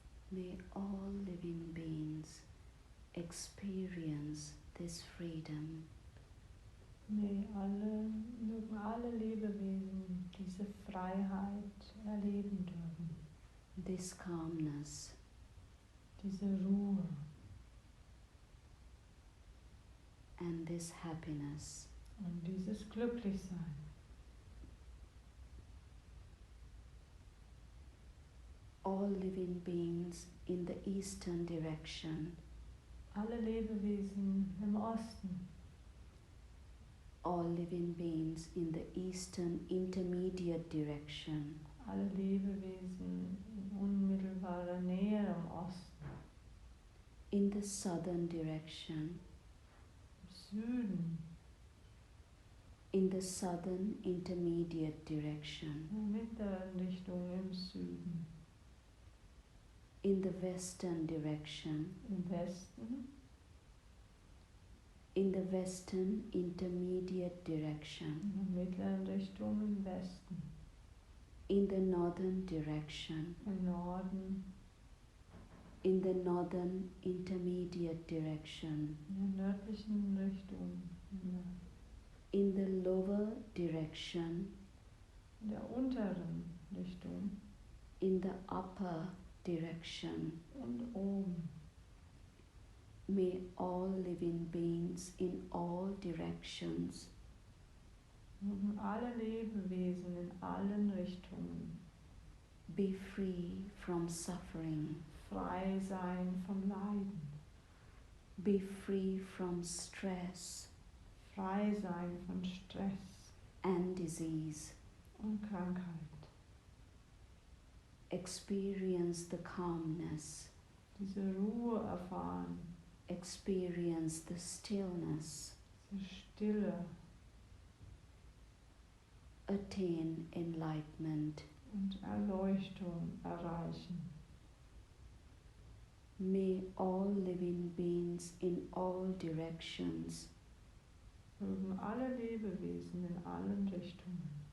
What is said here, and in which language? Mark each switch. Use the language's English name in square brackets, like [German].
[English] May all living beings experience this freedom. [German] Mögen alle Lebewesen diese Freiheit erleben dürfen, [English] This calmness, [German] diese Ruhe [English] and this happiness. [German] und dieses Glücklichsein. [English] All living beings in the eastern direction, [German] Alle Lebewesen im Osten, [English] all living beings in the eastern intermediate direction, [German] alle Lebewesen in unmittelbarer Nähe im Osten, [English] in the southern direction, [German] im Süden, [English] in the southern intermediate direction, [German] in der mittleren Richtung im Süden, [English] in the western direction, [German] im Westen, [English] in the western intermediate in direction, [German] der mittleren Richtung im Westen, [English] in the northern direction, [German] im Norden, [English] in the northern intermediate direction, [German] in der nördlichen Richtung, [English] in the lower direction, [German] in der unteren Richtung [English] in the upper direction. [German] und oben. [English] May all living beings in all directions [German] Mögen alle Lebewesen in allen Richtungen [English] be free from suffering. [German] frei sein vom Leiden. [English] Be free from stress [German] frei sein von Stress [English] and disease. [German] und Krankheit. [English] Experience the calmness. [German] Diese Ruhe erfahren, [English] Experience the stillness. [German] diese Stille [English] Attain enlightenment. [German] und Erleuchtung erreichen. [English] May all living beings in all directions [German] Mögen alle Lebewesen in allen Richtungen